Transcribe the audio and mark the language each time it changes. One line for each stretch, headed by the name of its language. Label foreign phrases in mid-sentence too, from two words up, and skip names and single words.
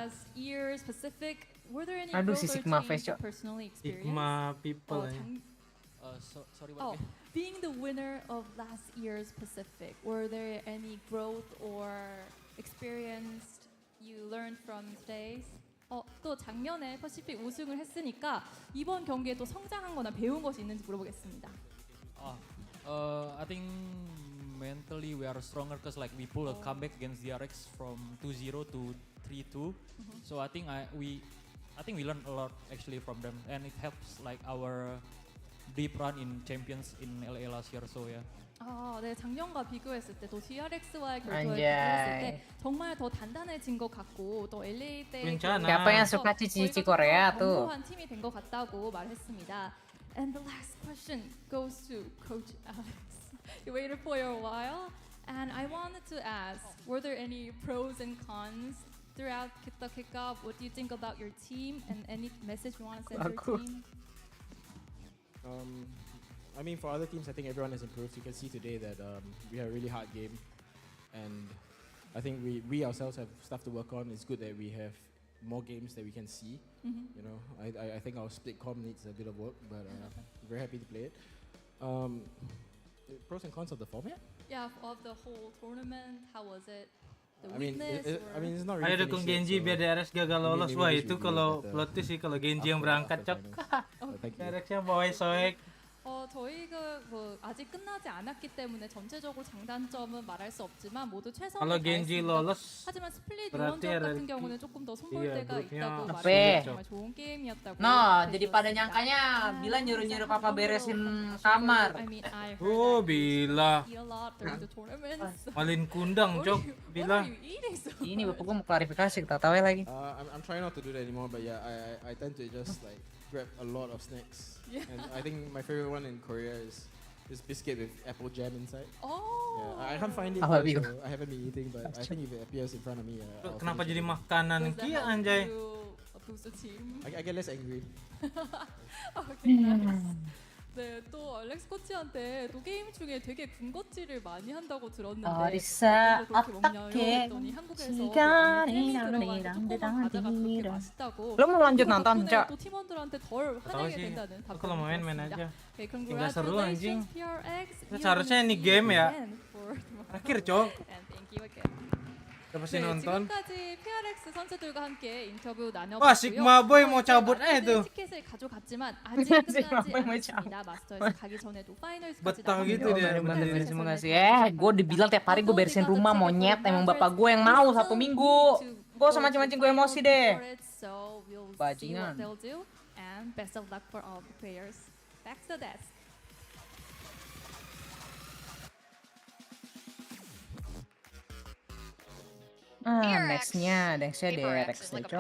Indonesian: Aduh, si
English: Sigma Face,
Indonesian: Cok.
English: Sigma people. Sorry, what? Being the winner of last year's Pacific, were there any growth or experience you learned from today's?
Korean: 또 작년에 퍼시픽 우승을 했으니까 이번 경기에 또 성장한 거나 배운 것이 있는지 물어보겠습니다.
English: I think mentally we are stronger because like we pull a comeback against DRX from 2-0 to 3-2. So I think we learned a lot actually from them, and it helps like our deep run in champions in LA last year. So yeah.
Korean: 네, 작년과 비교했을 때 또 DRX와의 결투를
Indonesian: Anjay.
Korean: 비교했을 때 정말 더 단단해진 것 같고 또 LA 때
Indonesian: Bencana. Siapa yang suka cici Korea tuh?
Korean: 견고한 팀이 된 것 같다고 말했습니다.
English: And the last question goes to Coach Alex. You waited for a while, and I wanted to ask: were there any pros and cons throughout the kickoff? What do you think about your team, and any message you want to send to your team? I mean, for other teams, I think everyone has improved. You can see today that we had a really hard game, and I think we ourselves have stuff to work on. It's good that we have more games that we can see. You know, I think our split com needs a bit of work, but very happy to play it. Pros and cons of the format? Yeah, of the whole tournament, how was it? The I mean, weakness I mean, it's not really.
Indonesian: Ayo dukung Genji biar DRX gagal lolos. Wah itu kalau
English: plot twist
Indonesian: sih kalau Genji yang berangkat cok. DRX-nya bawa soek.
Korean: 저희가 뭐 아직 끝나지 않았기 때문에 전체적으로 장단점은 말할 수 없지만 모두 최선을
Indonesian: Kalau Genji
Korean: 다했습니다.
Indonesian: lolos
Korean: 하지만 스플릿
Indonesian: berarti
Korean: 유언전
Indonesian: ada
Korean: 같은 경우는 조금 더 손볼때가
Indonesian: grupnya
Korean: 있다고
Indonesian: Apa?
Korean: 말했어요. 정말 좋은 게임이었다고.
English: No,
Indonesian: jadi pada nyangkanya Bila nyuruh-nyuruh papa beresin kamar.
English: I mean, I heard Oh, that
Indonesian: Bila.
English: eat a lot during the tournaments.
Indonesian: Malin kundang cok. Bila. Ini bapak gue mau klarifikasi, kita tahu lagi.
English: I'm trying not to do that anymore, but yeah, I tend to just like grab a lot of snacks. Yeah. And I think my favorite one in Korea is this biscuit with apple jam inside. Oh. Yeah, I can't find it,
Indonesian: Apa,
English: here,
Indonesian: Bil?
English: so I haven't been eating, but I think if it appears in front of me, I'll
Indonesian: Kenapa
English: finish
Indonesian: jadi
English: it.
Indonesian: makanan kia anjay?
English: boost the team. I get less angry. Okay, nice.
Korean: 네, 또 알렉스 코치한테 또 게임 중에 되게 군것질을 많이 한다고 들었는데 어디서 그렇게 먹냐요? 어떻게 했더니 한국에서 시간이 조그만 과자가 그렇게 맛있다고.
Indonesian: Lo mau lanjut
Korean: 그
Indonesian: nonton,
Korean: 덕분에
Indonesian: Cok?
Korean: 또 팀원들한테 덜
Indonesian: Tahu
Korean: 화내게
Indonesian: sih.
Korean: 된다는
Indonesian: Aku kalau main
Korean: 답변을
Indonesian: aja.
English: Okay,
Indonesian: Nggak seru anjing.
English: congratulations PRX.
Indonesian: Itu seharusnya ini game ya. Akhir cok.
English: And thank you again.
Indonesian: Udah pasti nonton.
Korean: 지금까지 PRX 선수들과 함께 인터뷰 나눠봤고요.
Indonesian: Wah, Sigma Boy mau cabut tuh.
Korean: 티켓을 가져갔지만 아직 끝나지 않았습니다. 마스터에서 가기 전에도 파이널스까지
Indonesian: Betah gitu dia. Terima kasih. Gue dibilang tiap hari gue beresin rumah monyet. Emang bapak gue yang mau satu minggu. Gue sama mancing-mancing gue emosi deh.
English: So we'll see what
Indonesian: Bajingan.
English: they'll do and best of luck for all the players. Back to the desk.
Indonesian: Nextnya
English: PRX is DRX like
Indonesian: deh,